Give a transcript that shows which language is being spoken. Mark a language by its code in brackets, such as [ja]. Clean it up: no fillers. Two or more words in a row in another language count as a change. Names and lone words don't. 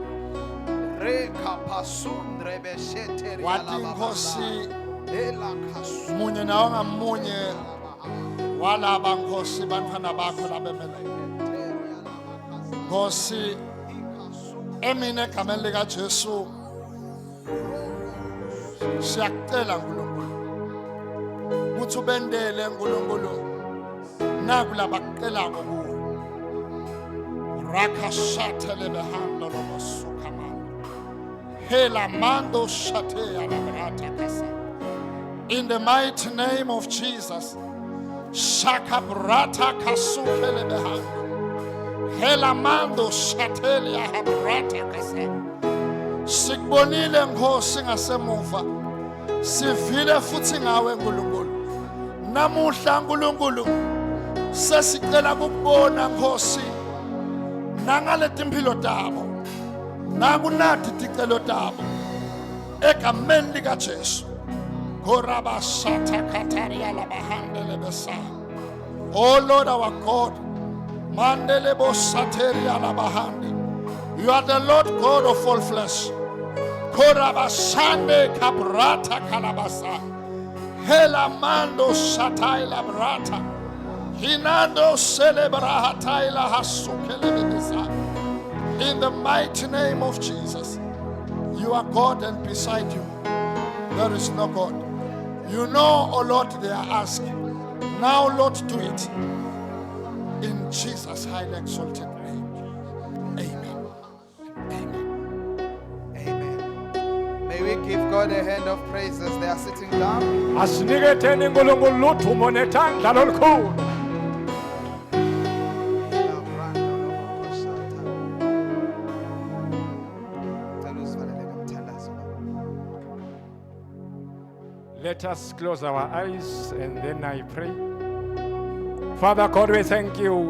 [ss] Wathi inkosi munye nawo ngamunye walaba nkosi bantwana bakho labemele. Nkosi emine egameni likaJesu siyakucela nkulunkulu ukuthi ubendele nkulunkulu nakulaba kucelako kuwo raka shathele behando lobosukamando hela mando shatea labrata kasa. [en] In the mighty name of Jesus, shakabrata kasukele behando hela mando shatelia habrata kasa. [ss] Sikubonile nkosi ngasemuva, sivile futhi ngawe nkulunkulu. Namuhla nkulunkulu sesicela ukubona nkosi nangale timpilo tabo nakunathi ticelo tabo egameni likaJesu. Korabasata kataria la bahandele besa. [en] Oh Lord our God, mandele bosateria la bahande. You are the Lord God of all flesh. Korabasande kabrata kalabasa. Hela mando shatai la brata. Hinando celebra hataila hasukelebesa. In the mighty name of Jesus, you are God and beside you there is no God. You know, oh Lord, they are asking. Now, Lord, do it. In Jesus' highly exalted name. Amen. Amen. Amen. May we give God a hand of praise as they are sitting down. [ss] Asiniketheni uNkulunkulu uthumo netandla lolukhulu. [en] Let us close our eyes and then I pray. Father God, we thank you.